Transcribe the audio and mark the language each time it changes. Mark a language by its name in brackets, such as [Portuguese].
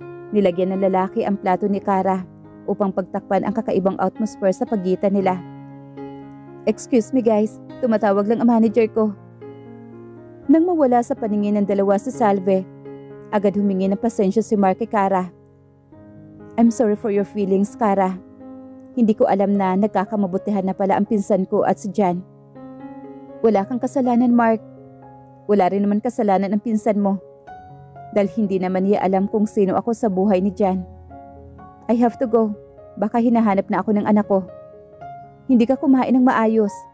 [Filipino] Nilagyan ng lalaki ang plato ni Kara upang pagtakpan ang kakaibang atmosphere sa pagitan nila. [English] Excuse me guys, [Filipino] tumatawag lang ang manager ko. Nang mawala sa paningin ng dalawa si Salve, agad humingi ng pasensya si Mark kay Kara. [English] I'm sorry for your feelings, Kara. [Filipino] Hindi ko alam na nagkakamabutihan na pala ang pinsan ko at si Jan. Wala kang kasalanan, Mark. Wala rin naman kasalanan ang pinsan mo. Dahil hindi naman niya alam kung sino ako sa buhay ni Jan. [English] I have to go. [Filipino] Baka hinahanap na ako ng anak ko. Hindi ka kumain ng maayos.